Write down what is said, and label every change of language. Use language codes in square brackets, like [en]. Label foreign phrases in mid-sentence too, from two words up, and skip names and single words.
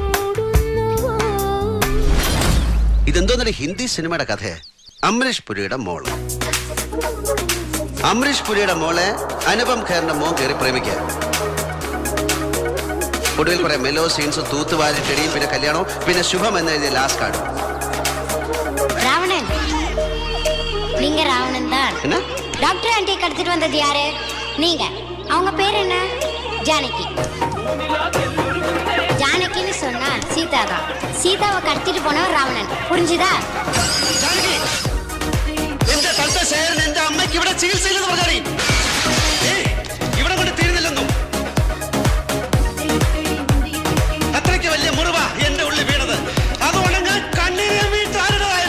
[ml] ഇതെന്തോന്നൊരു ഹിന്ദി സിനിമയുടെ കഥയെ. അമരീഷ് പുരിയുടെ മോള്. അമരീഷ് പുരിയുടെ മോളെ അനുപം ഖേറിന്റെ മോൻ കയറി പ്രേമിക്കുക. ഒടുവിൽ കുറെ [en] melo scenes, [ml] തൂത്തുവാരി ചെടിയും, പിന്നെ കല്യാണവും, പിന്നെ ശുഭം എന്നെഴുതിയ [en] last card. [ta] ராவணன், நீங்க ராவணன் தான். என்ன? [en] doctor aunty [ta] கடத்திட்டு வந்தது யாரு? நீங்க. அவங்க பேர் என்ன? ஜானகி. ஜானகின்னு சொன்னா சீதா தான். சீதாவை கடத்திட்டு போனவர் ராவணன். புரிஞ்சுதா? [ml] എന്റെ അമ്മയ്ക്ക് ഇവിടെ ചികിത്സയില്ലെന്ന് പറഞ്ഞാടി. ഇവിടെ കൊണ്ട് തീരുന്നില്ലെന്നും അത്രയ്ക്ക് വലിയ മുറിവ എന്റെ ഉള്ളിൽ വീണത്. അതുകൊണ്ട് ഞാൻ കണ്ണീര് വീട്ടാരുടേതായാലും